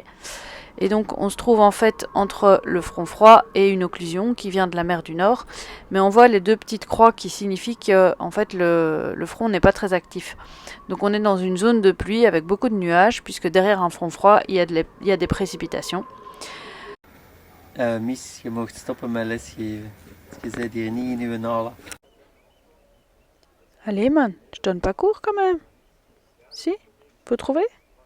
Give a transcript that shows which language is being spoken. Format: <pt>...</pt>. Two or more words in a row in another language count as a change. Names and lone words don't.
<fr>Et donc, on se trouve en fait entre le front froid et une occlusion qui vient de la mer du Nord. Mais on voit les deux petites croix qui signifient que en fait, le front n'est pas très actif. Donc, on est dans une zone de pluie avec beaucoup de nuages, puisque derrière un front froid, il y a des précipitations.</fr> <nl>Mies, je mag stoppen met lesgeven. Je bent hier niet in uw nala.</nl> <fr>Allez, man, je donne pas cours quand même. Si, faut trouver.</fr>